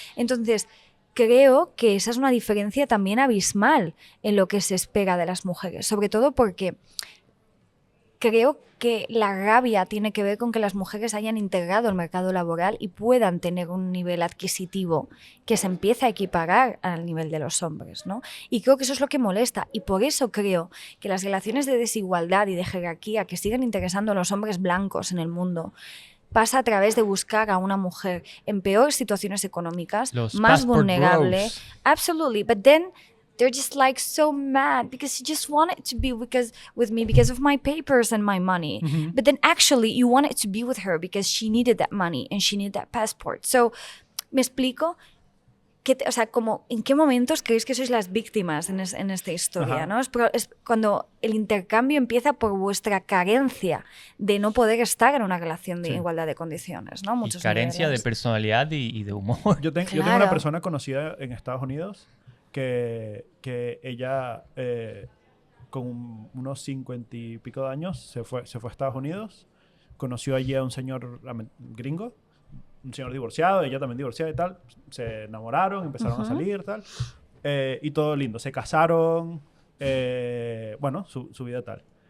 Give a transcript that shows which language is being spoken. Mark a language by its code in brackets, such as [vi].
[es] Entonces, creo que esa es una diferencia también abismal en lo que se espera de las mujeres, sobre todo porque creo que la rabia tiene que ver con que las mujeres hayan integrado el mercado laboral y puedan tener un nivel adquisitivo que se empiece a equiparar al nivel de los hombres, ¿no? Y creo que eso es lo que molesta. Y por eso creo que las relaciones de desigualdad y de jerarquía que siguen interesando a los hombres blancos en el mundo pasa a través de buscar a una mujer en peores situaciones económicas, Los más [en] passport [es] vulnerable. [en] bros. Absolutely. But then they're just like so mad because you just want it to be with me because of my papers and my money. But then actually you want it to be with her because she needed that money and she needed that passport. [es] So, ¿me explico? O sea, como, ¿en qué momentos creéis que sois las víctimas en esta historia? ¿No? Es cuando el intercambio empieza por vuestra carencia de no poder estar en una relación de igualdad de condiciones, ¿no? Y carencia de personalidad y de humor. Yo tengo una persona conocida en Estados Unidos que ella, con unos 50 y pico de años, se fue a Estados Unidos, conoció allí a un señor gringo, un señor divorciado, ella también divorciada y tal, se enamoraron, empezaron a salir, tal, y todo lindo, se casaron, bueno, su vida tal.